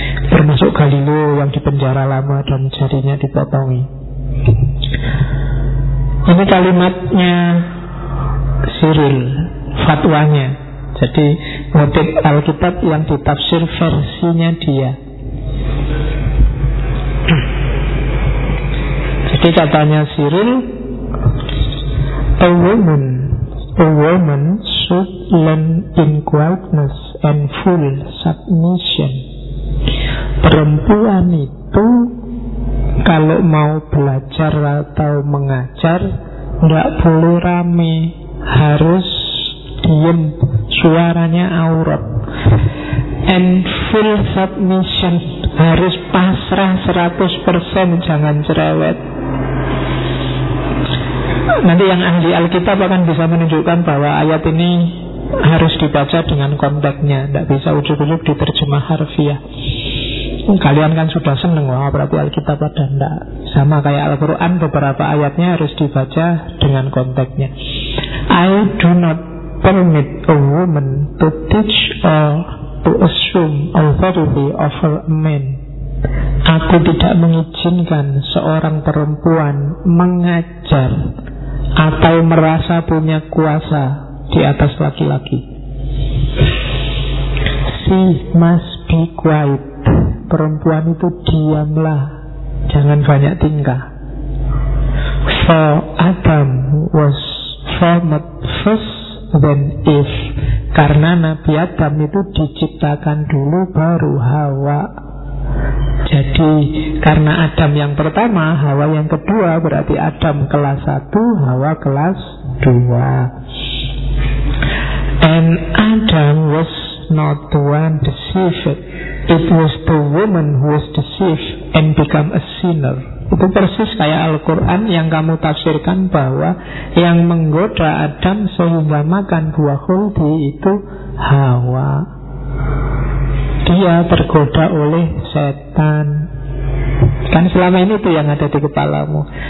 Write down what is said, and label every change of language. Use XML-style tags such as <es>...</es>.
<id>termasuk Galileo yang dipenjara lama dan jarinya dipotongi. Ini kalimatnya Cyril, fatwanya. Jadi ngutip Alkitab yang ditafsir versinya dia. Jadi katanya</id> <en>Cyril, a woman should learn in quietness and full submission.</en> <id>Perempuan itu kalau mau belajar atau mengajar enggak boleh rame, harus diam, suaranya aurat.</id> <en>And full submission,</en> <id>harus pasrah 100%, jangan cerewet. Nanti yang ahli Alkitab akan bisa menunjukkan bahwa ayat ini harus dibaca dengan konteksnya, enggak bisa ujuk-ujuk diterjemah harfiah. Kalian kan sudah seneng, wah berarti Alkitab ada, enggak. Sama kayak Al-Quran, beberapa ayatnya harus dibaca dengan konteksnya.</id> <en>I do not permit a woman to teach or to assume authority over a man.</en> <id>Aku tidak mengizinkan seorang perempuan mengajar atau merasa punya kuasa di atas laki-laki.</id> <en>She must be quiet.</en> <id>Perempuan itu diamlah, jangan banyak tingkah.</id> <en>For Adam was formed first then Eve.</en> <id>Karena Nabi Adam itu diciptakan dulu baru Hawa. Jadi karena Adam yang pertama, Hawa yang kedua, berarti Adam kelas 1, Hawa kelas 2.</id> <en>And Adam was not the one deceived. It was the woman who was deceived and become a sinner.</en> <id>Itu persis kayak Al-Quran yang kamu tafsirkan bahwa yang menggoda Adam sehingga makan buah khuldi itu Hawa. Dia tergoda oleh setan. Kan selama ini itu yang ada di kepalamu.</id>